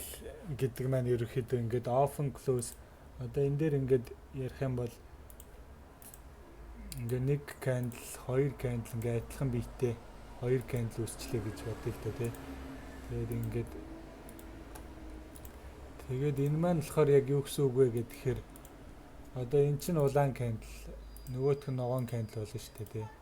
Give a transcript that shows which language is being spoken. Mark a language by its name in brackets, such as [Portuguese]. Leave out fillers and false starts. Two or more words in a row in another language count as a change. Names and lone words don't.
[Mongolian] гэдэг маань ерөөхдөө ингээд [English] off and close [Mongolian] одоо энэ дээр ингээд ярих юм бол ингээд нэг candle, хоёр candle ингээд адилхан биетэй хоёр candle үүсчлээ гэж бодъё л да тий. Тэгээд энэ маань болохоор яг юу гэсэн үг вэ гэхээр одоо эн чинь улаан candle, нөгөөх нь ногоон candle болно шүү дээ тий.